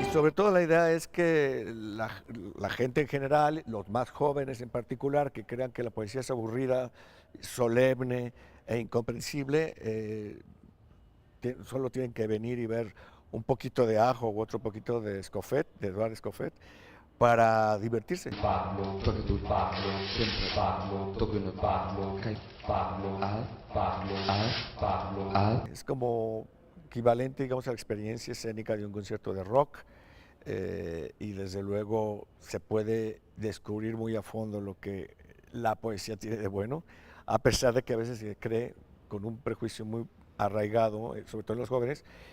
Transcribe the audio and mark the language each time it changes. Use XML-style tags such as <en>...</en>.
<es>Y sobre todo la idea es que la gente en general, los más jóvenes en particular, que crean que la poesía es aburrida, solemne e incomprensible, solo tienen que venir y ver un poquito de Ajo u otro poquito de Escoffet, de Eduard Escoffet, para divertirse.</es> <it>Parlo, perché tu parlo, sempre parlo, dove non parlo, che parlo, parlo.</it> <es>Es como equivalente, digamos, a la experiencia escénica de un concierto de rock, y desde luego se puede descubrir muy a fondo lo que la poesía tiene de bueno, a pesar de que a veces se cree, con un prejuicio muy arraigado, sobre todo en los jóvenes,</es>